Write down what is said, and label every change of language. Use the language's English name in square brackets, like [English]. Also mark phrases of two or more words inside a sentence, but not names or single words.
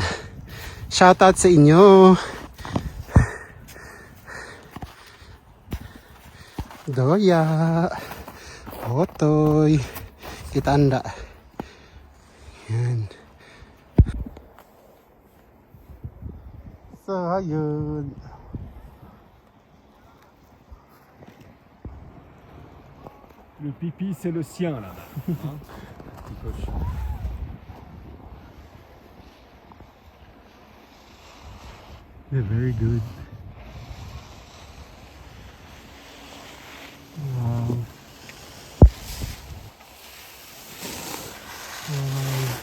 [Filipino] Shoutout sa inyo. Doya, Potoy, Kitanda. Yan. So, ayun. [French] Le pipi, c'est le sien là. Hein? Petit cochon. [English] They're very good. Wow. Wow.